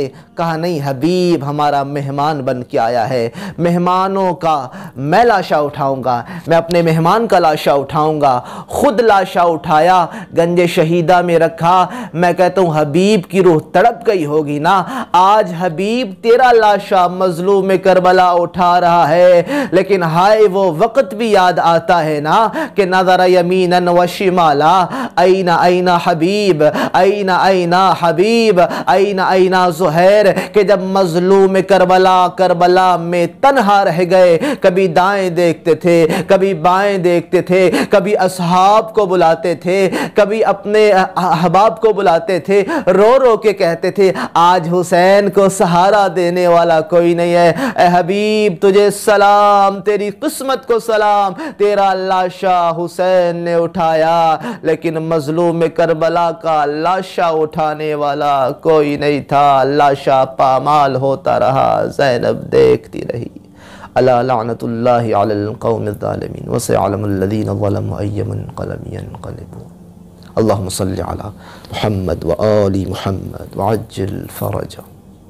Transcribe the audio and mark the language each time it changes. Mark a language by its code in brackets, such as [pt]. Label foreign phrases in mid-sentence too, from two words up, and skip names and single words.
[ur] کہا نہیں حبیب ہمارا مہمان بن کے آیا ہے، مہمانوں کا میں لاشا اٹھاؤں گا، میں اپنے مہمان کا لاشا اٹھاؤں گا۔ خود لاشا اٹھایا، گنج شہیدہ میں رکھا۔ میں کہتا ہوں حبیب کی روح تڑپ گئی ہوگی نا، آج حبیب تیرا لاشا مظلوم کربلا اٹھا رہا ہے، لیکن ہائے وہ وقت بھی یاد آتا ہے نا کہ [ar] نظر یمینا و شمالا، این این حبیب، این این حبیب، این این زہیر، [ur] کہ جب مظلوم کربلا میں تنہا رہ گئے، کبھی دائیں دیکھتے تھے، کبھی بائیں دیکھتے تھے، کبھی اصحاب کو بلاتے تھے، کبھی اپنے احباب کو بلاتے تھے، رو رو کے کہتے تھے آج حسین کو سہارا دینے والا کوئی نہیں ہے۔ اے حبیب تجھے سلام، تیری قسمت کو سلام، تیرا لاشا حسین نے اٹھایا، لیکن مظلوم کربلا کا لاشا اٹھانے والا کوئی نہیں تھا۔ لاشا پامال ہوتا رہا، زینب دیکھتی رہی۔ [ar] الا لعنت اللہ علی القوم الظالمین وسيعلم الذین ظلموا ای منقلب ینقلبون۔ اللہم صلی علی محمد وآل محمد وعجل فرجہ۔